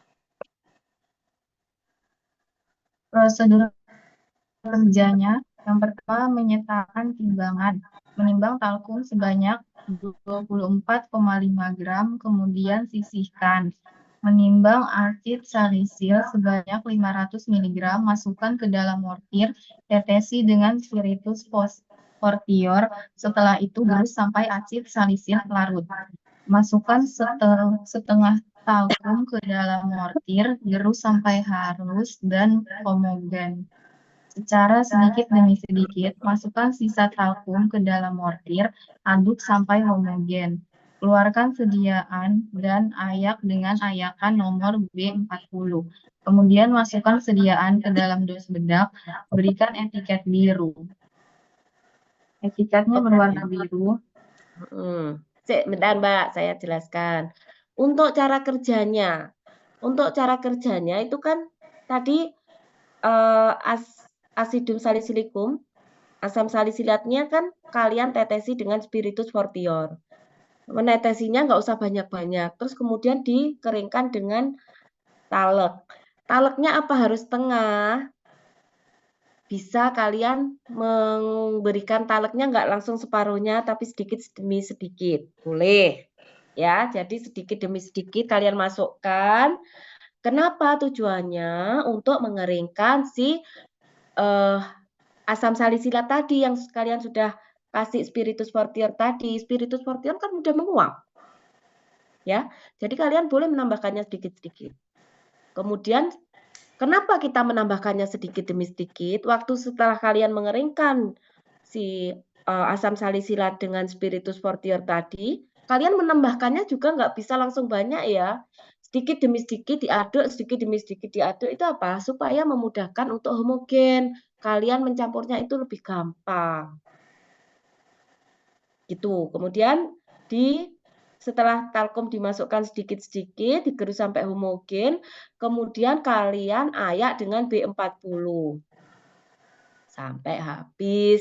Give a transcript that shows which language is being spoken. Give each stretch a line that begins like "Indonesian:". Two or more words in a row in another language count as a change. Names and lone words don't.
Indonesian: Prosedur kerjanya, yang pertama menyatakan timbangan, menimbang talkum sebanyak 24,5 gram, kemudian sisihkan. Menimbang asid salisil sebanyak 500 mg, masukkan ke dalam mortir, tetesi dengan
Latin: spiritus fortior,
Indonesian: setelah itu gerus sampai asid salisil larut. Masukkan setengah talkum ke dalam mortir, gerus sampai halus dan homogen. Secara sedikit demi sedikit, masukkan sisa talkum ke dalam mortir, aduk sampai homogen. Keluarkan sediaan dan ayak dengan ayakan nomor B40. Kemudian masukkan sediaan ke dalam dos bedak, berikan etiket biru. Etiketnya berwarna biru. Bentar Mbak, saya jelaskan. Untuk cara kerjanya itu kan tadi
Latin: asidum salicilikum,
Indonesian: asam salisilatnya kan kalian tetesi dengan
Latin: spiritus fortior.
Indonesian: Menetesinya nggak usah banyak-banyak. Terus kemudian dikeringkan dengan talek. Taleknya apa harus tengah? Bisa kalian memberikan taleknya nggak langsung separuhnya, tapi sedikit demi sedikit. Boleh. Ya, jadi sedikit demi sedikit kalian masukkan. Kenapa tujuannya? Untuk mengeringkan si asam salisilat tadi yang kalian sudah kasih
Latin: spiritus fortior
Indonesian: tadi.
Latin: Spiritus fortior
Indonesian: kan mudah menguap. Ya, jadi kalian boleh menambahkannya sedikit-sedikit. Kemudian kenapa kita menambahkannya sedikit demi sedikit? Waktu setelah kalian mengeringkan si asam salisilat dengan
Latin: spiritus fortior
Indonesian: tadi, kalian menambahkannya juga nggak bisa langsung banyak ya. Sedikit demi sedikit diaduk, sedikit demi sedikit diaduk. Itu apa? Supaya memudahkan untuk homogen. Kalian mencampurnya itu lebih gampang. Gitu. Kemudian setelah talkum dimasukkan sedikit-sedikit, digerus sampai homogen, kemudian kalian ayak dengan B40 sampai habis.